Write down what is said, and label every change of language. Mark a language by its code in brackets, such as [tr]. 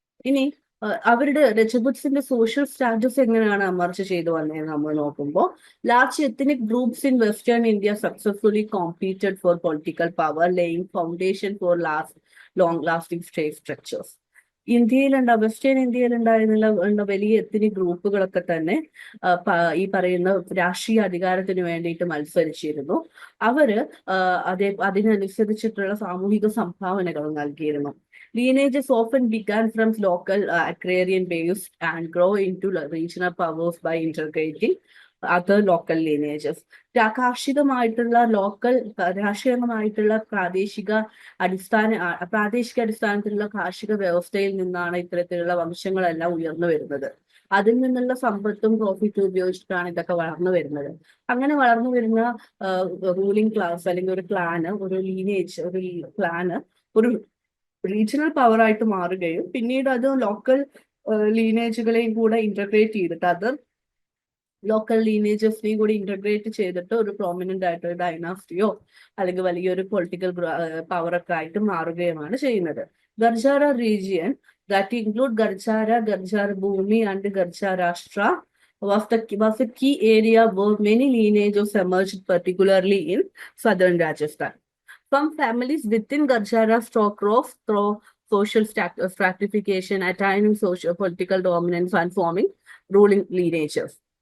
[ml] ഇനി അവരുടെ രജപുത്സിന്റെ social status എങ്ങനെയാണ് അമർച്ച ചെയ്തു വന്നതെന്ന് നമ്മൾ നോക്കുമ്പോൾ, [en] Large ethnic groups in western India successfully competed for political power, laying foundation for long lasting state structures. [ml] Western ഇന്ത്യയിൽ ഉണ്ടായിരുന്ന വലിയ എത്നിക് ഗ്രൂപ്പുകളൊക്കെ തന്നെ ഈ പറയുന്ന രാഷ്ട്രീയ അധികാരത്തിന് വേണ്ടിയിട്ട് മത്സരിച്ചിരുന്നു. അവര് അതിനനുസരിച്ചിട്ടുള്ള സാമൂഹിക സംഭാവനകൾ നൽകിയിരുന്നു. [en] Lineages often began from local agrarian base and grow into regional powers by integrating other local lineages. [ml] കാർഷികമായിട്ടുള്ള രാഷ്ട്രീയമായിട്ടുള്ള പ്രാദേശിക അടിസ്ഥാനത്തിലുള്ള കാർഷിക വ്യവസ്ഥയിൽ നിന്നാണ് ഇത്തരത്തിലുള്ള വംശങ്ങളെല്ലാം ഉയർന്നു വരുന്നത്. അതിൽ നിന്നുള്ള സമ്പത്തും പ്രോഫിറ്റും ഉപയോഗിച്ചിട്ടാണ് ഇതൊക്കെ വളർന്നു വരുന്നത്. അങ്ങനെ വളർന്നു വരുന്ന റൂളിംഗ് ക്ലാസ് അല്ലെങ്കിൽ ഒരു ക്ലാന്, ഒരു ലീനേജ്, ഒരു ക്ലാന് ഒരു റീജിയണൽ പവർ ആയിട്ട് മാറുകയും പിന്നീട് അത് ലോക്കൽ ലീനേജുകളെയും കൂടെ ഇന്റഗ്രേറ്റ് ചെയ്തിട്ട് ലോക്കൽ ലീനേജസിനെയും കൂടി ഇന്റഗ്രേറ്റ് ചെയ്തിട്ട് ഒരു പ്രോമിനന്റ് ആയിട്ട് ഒരു ഡൈനാസ്റ്റിയോ അല്ലെങ്കിൽ വലിയൊരു പൊളിറ്റിക്കൽ പവറൊക്കെ ആയിട്ട് മാറുകയുമാണ് ചെയ്യുന്നത്. [en] Gurjara region that include Gurjara Bhumi and Gurjarashtra was a key area where many lineages emerged, particularly in southern Rajasthan. Some families within Gurjara stock rose through social stratification, attaining social political dominance and forming ruling lineages.